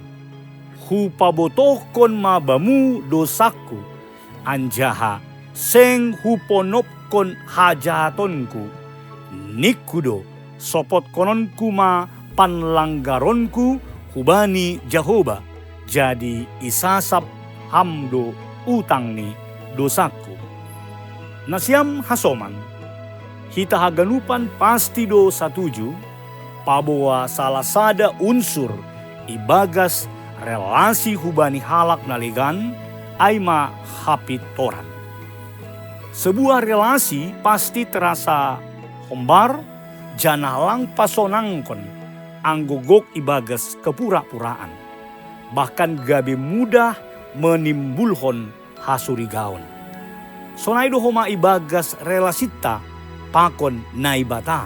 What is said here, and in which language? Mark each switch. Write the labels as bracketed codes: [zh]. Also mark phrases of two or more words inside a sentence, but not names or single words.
[bts] Hupabotohkon mabamu dosaku, anjaha seng huponopkon hajatonku, nikudo sopot kononku ma panlanggaronku, hubani Jehovah, jadi isasap hamdo utang ni dosaku. Nasiam hasoman, hita haganupan pasti do satuju, paboa salah sada unsur ibagas relasi hubani halak naligan aima hapitoran. [id] Sebuah relasi pasti terasa hombar, [bts] janalang pasonangkon, anggogok ibagas kepura-puraan. Bahkan gabe mudah menimbulhon hasurigaon. Sonaido homa ibagas relasita pakon naibata.